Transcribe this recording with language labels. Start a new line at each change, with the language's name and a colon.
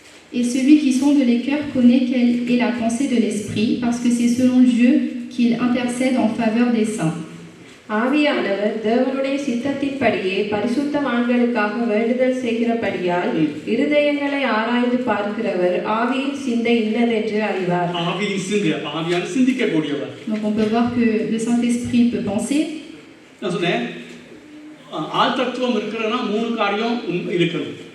French: Et celui qui sonde les cœurs connaît quelle est la pensée de l'Esprit, parce que c'est selon Dieu qu'il intercède en faveur des saints.
Tamil: ஆவியானவர் தேவனுடைய சித்தத்தின்படியே பரிசுத்தவான்களுக்காக வேண்டுதல் செய்கிறபடியால் இருதயங்களை ஆராய்ந்து பார்க்கிறவர் ஆவியின் சிந்தை இன்னதென்று அறிவார். ஆவியான சிந்திக்கக்கூடியவர்.
French: Donc on peut voir que le Saint-Esprit peut penser.
Tamil: நான் சொன்னேன், ஆழ்தத்துவம் இருக்குறனா மூணு காரியம் இருக்கணும்.